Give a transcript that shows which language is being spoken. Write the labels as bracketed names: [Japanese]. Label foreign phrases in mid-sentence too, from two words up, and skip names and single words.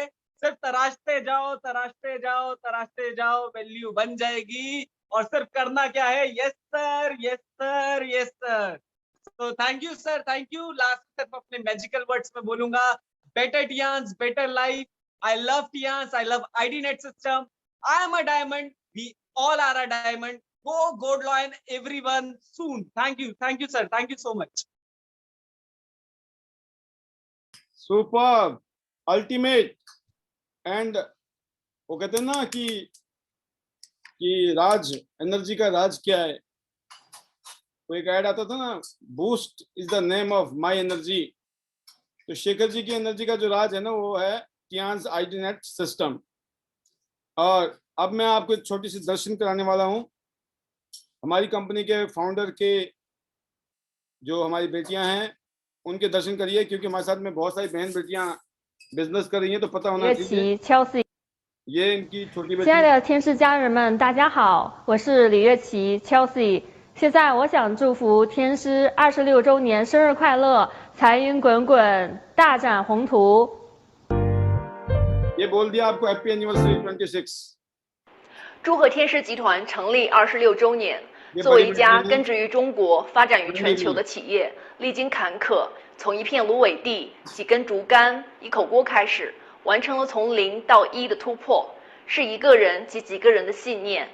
[Hindi] सिर्फ तराशते जाओ, तराशते जाओ, तराशते जाओ, वैल्यू बन जाएगी। और सिर्फ करना क्या है, [English] yes sir, yes sir, yes sir. तो Thank you sir, thank you. [Hindi] लास्ट सिर्फ अपने [English] magical words [Hindi] में बोलूंगा, [English] better Tiens, better life. I love Tiens, I love ID net system. I am a diamond, we all are a diamond. Go gold lion everyone soon. Thank you sir, thank you so much. super ultimate. [Hindi] एंड वो कहते हैं ना कि राज, एनर्जी का राज क्या है। तो एक ऐड आता था ना, [English] boost is the name of my energy. [Hindi] तो शेखर जी की एनर्जी का जो राज है ना, वो है टियांस आईडीनेट सिस्टम। और अब मैं आपको एक छोटी सी दर्शन कराने वाला हूं हमारी कंपनी के फाउंडर के, जो हमारी बेटियां हैं उनके दर्शन करिए, क्योंकि हमारे साथ में बहुत सारी बहन बेटियां बिजनेस कर रही हैं, तो पता होना [Chinese] 乐 [Hindi] चाहिए। [Chinese] 琪 Chelsea， [Hindi] ये इनकी छोटी [Chinese] 亲爱 [Hindi] बेटी। [Chinese] 的天使家人们，大家好，我是李月琪 Chelsea。现在我想祝福天师26周年生日快乐，财运滚滚，大展宏图。 [Hindi] ये बोल दिया आपको [English] happy anniversary [Hindi] 26। [Chinese] 祝贺天狮集团成立26周年。 [Hindi] ये [Chinese] 作为 [Hindi] बड़ी [Chinese] 一家 [Hindi] बेटी [Chinese] 根植于中国、发展于全球的企业，历经坎坷，从一片芦苇地、几根竹竿、一口锅开始，完成了从0到1的突破，是一个人及几个人的信念。